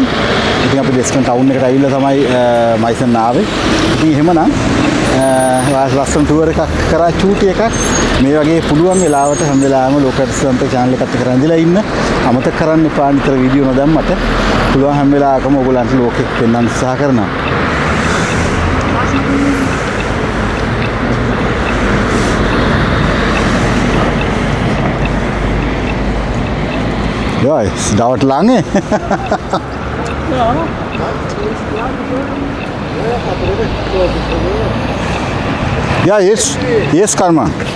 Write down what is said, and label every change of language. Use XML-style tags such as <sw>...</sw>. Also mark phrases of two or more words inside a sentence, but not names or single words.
<si>ඉතින් අපි ඩ්‍රෙස්ටන් ටවුන් එකට ඇවිල්ලා තමයි මයිසන් ආවේ. ඉතින් එහෙමනම් ලස්සන ටුවර් එකක් කරා චූටි එකක් මේ වගේ පුළුවන් වෙලාවට හැම වෙලාවෙම ලෝකල් සන්ත channel එකත් එක්ක රැඳිලා ඉන්න අමතක කරන්න එපා. නිතර වීඩියෝ නොදැම්මට පුළුවන් හැම වෙලාවකම ඔයගොල්ලන්ට ලෝකෙ පෙන්වන්න උත්සාහ කරනවා.</si> <de>Ja, es dauert lange. Ja, jetzt kann man.</de>